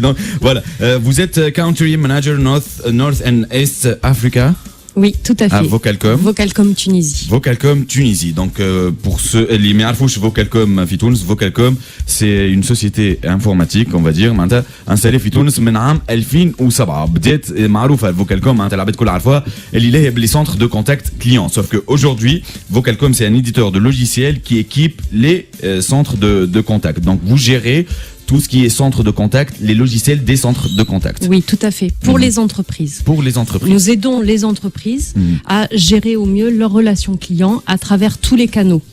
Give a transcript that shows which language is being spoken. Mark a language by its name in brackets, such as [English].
[French] Donc voilà. Vous êtes Country Manager North and East Africa. Oui, tout à fait. À Vocalcom. Vocalcom Tunisie. Vocalcom Tunisie. Donc pour ceux [Arabic] اللي ما يعرفوش [French] Vocalcom في تونس, Vocalcom c'est une société informatique, on va dire, معناتها installée في تونس [Arabic] من عام 2007. بدات معروفه Vocalcom, معناتها العباد الكل عارفوها, اللي لاهيه بلي [French] centres de contact clients. Sauf que aujourd'hui, Vocalcom c'est un éditeur de logiciels qui équipe les centres de contact. Donc vous gérez tout ce qui est centre de contact, les logiciels des centres de contact. Oui, tout à fait. Pour les entreprises. Pour les entreprises. Nous aidons les entreprises à gérer au mieux leurs relations clients à travers tous les canaux.